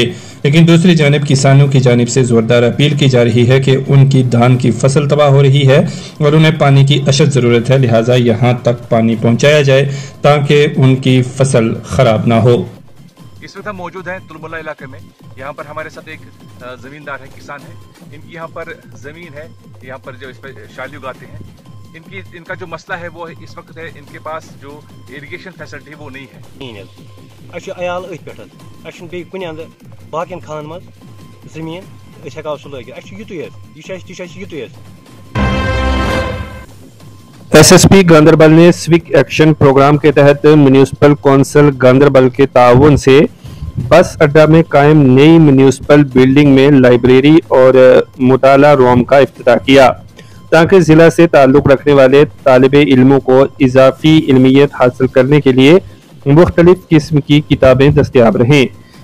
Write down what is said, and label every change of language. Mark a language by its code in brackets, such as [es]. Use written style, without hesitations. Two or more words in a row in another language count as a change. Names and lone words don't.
[ur] لیکن دوسری جانب کسانوں کی جانب سے زوردار اپیل کی جا رہی ہے کہ ان کی دھان کی فصل تباہ ہو رہی ہے اور انہیں پانی کی اشد ضرورت ہے، لہٰذا یہاں تک پانی پہنچایا جائے تاکہ ان کی فصل خراب نہ ہو. اس وقت ہم موجود ہیں تلمولہ علاقے میں۔ یہاں پر ہمارے ساتھ ایک زمیندار ہے، کسان ہے. ان کی یہاں پر زمین ہے، یہاں پر جو اس پر شالی اگاتے ہیں. ان کا جو مسئلہ ہے وہ اس وقت ہے ان کے پاس جو [en] irrigation facility [ur] وہ نہیں ہے. [ks] अयाल पे कुन अंद बाकिन खान मज जमीन हेको सह लगित [ur] SSP گاندربل نے [en] civic action program [ur] کے تحت [en] municipal council [ur] گاندربل کے ٹاؤن سے بس اڈہ میں قائم نئی [en] municipal building [ur] میں لائبریری اور مطالعہ روم کا افتتاح کیا تاکہ ضلع سے تعلق رکھنے والے طالب علموں کو اضافی علمیت حاصل کرنے کے لیے مختلف قسم کی کتابیں دستیاب رہیں.